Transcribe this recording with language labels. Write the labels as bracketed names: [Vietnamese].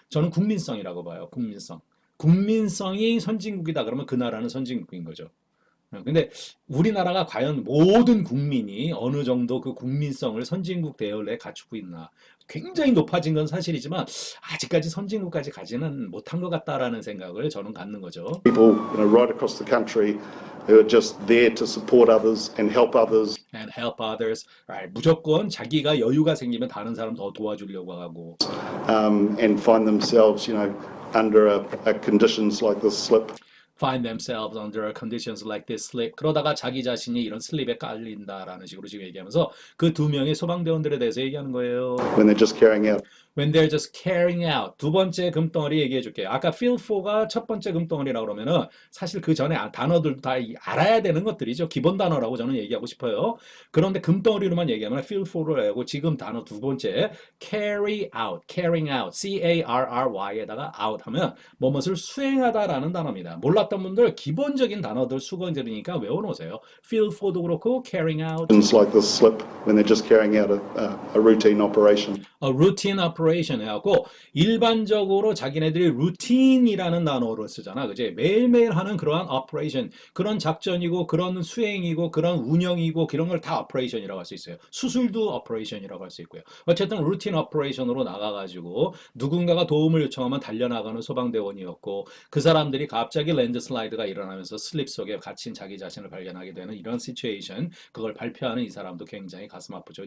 [Korean] 저는 국민성이라고 봐요. 국민성이 선진국이다 그러면 그 나라는 선진국인 거죠. 근데 우리나라가 과연 모든 국민이 어느 정도 그 국민성을 선진국 대열에 갖추고 있나? 굉장히 높아진 건 사실이지만 아직까지 선진국까지 가지는 못한 것 같다라는 생각을 저는 갖는 거죠. [English] People, right across the country who are just there to support others and help others. And help others. [Korean] 무조건 자기가 여유가 생기면 다른 사람 더 도와주려고 하고. [English] And find themselves, under conditions like this slip. Find themselves under conditions like this slip. [Korean] 그러다가 자기 자신이 이런 슬립에 깔린다라는 식으로 지금 얘기하면서 그 두 명의 소방대원들에 대해서 얘기하는 거예요. [English] When they're just carrying out. When they're just carrying out. [Korean] 두 번째 금덩어리 얘기해 줄게요. 아까 feel for가 첫 번째 금덩어리라고 그러면은 사실 그 전에 단어들도 다 알아야 되는 것들이죠. 기본 단어라고 저는 얘기하고 싶어요. 그런데 금덩어리로만 얘기하면 feel for를 하고 지금 단어 두 번째 carry out, carrying out, C-A-R-R-Y에다가 out 하면 뭐뭇을 수행하다라는 단어입니다. 몰랐던 분들 기본적인 단어들 수건들이니까 외워놓으세요. feel for도 그렇고 carrying out. [English] Like this slip when they're just carrying out a routine operation. A routine operation [Korean] 해갖고 일반적으로 자기네들이 routin이라는 단어를 쓰잖아. 그지? 매일매일 하는 그러한 operation, 그런 작전이고 그런 수행이고 그런 운영이고 그런 걸 다 operation이라고 할 수 있어요. 수술도 operation이라고 할 수 있고요. 어쨌든 routine operation으로 나가가지고 누군가가 도움을 요청하면 달려나가는 소방대원이었고 그 사람들이 갑자기 랜드슬라이드가 일어나면서 슬립 속에 갇힌 자기 자신을 발견하게 되는 이런 시츄에이션 그걸 발표하는 이 사람도 굉장히 가슴 아프죠.